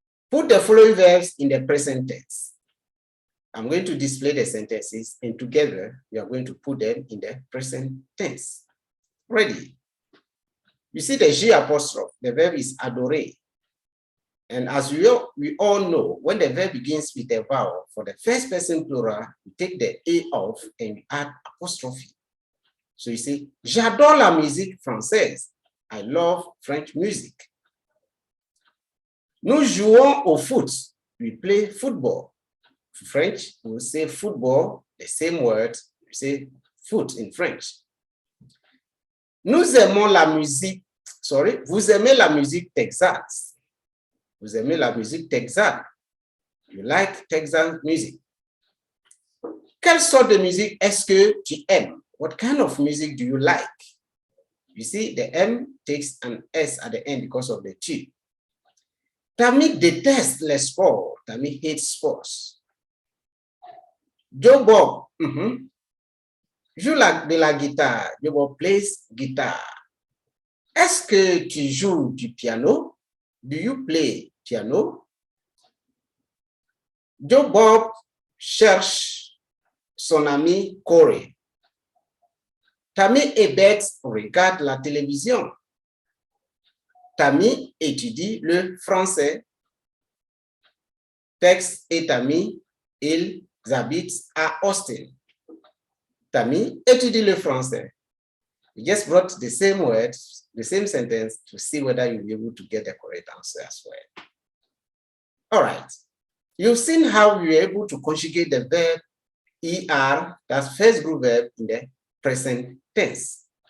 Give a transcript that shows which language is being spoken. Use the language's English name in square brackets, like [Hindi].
[English] Put the following verbs in the present tense. I'm going to display the sentences and together we are going to put them in the present tense. Ready? You see the G apostrophe, the verb is adorer. And as we all know, when the verb begins with a vowel, for the first person plural, you take the A off and you add apostrophe. So you say, [French] j'adore la musique française. [English] I love French music. [French] Nous jouons au foot. [English] We play football. For French, we will say football, the same word, we say foot in French. [French] Nous aimons la musique, sorry, vous aimez la musique texane. Vous aimez la musique texane. [English] You like Texan music. [French] Quelle sorte de musique est-ce que tu aimes? [English] What kind of music do you like? You see, the M takes an S at the end because of the T. [French] Tammy déteste les sports. [English] Tammy hates sports. [French] Joe Bob joue de la guitare. [English] Joe Bob plays guitar. [French] Est-ce que tu joues du piano? [English] Do you play piano? [French] Joe Bob cherche son ami Corey. Tammy et Beth regardent la télévision. Tammy étudie le français. Texte est ami, ils habitent à Austin. Tammy étudie le français. [English] You just brought the same words, the same sentence to see whether you'll be able to get the correct answer as well. All right. You've seen how you're able to conjugate the verb ER, that's first group verb, in the present tense.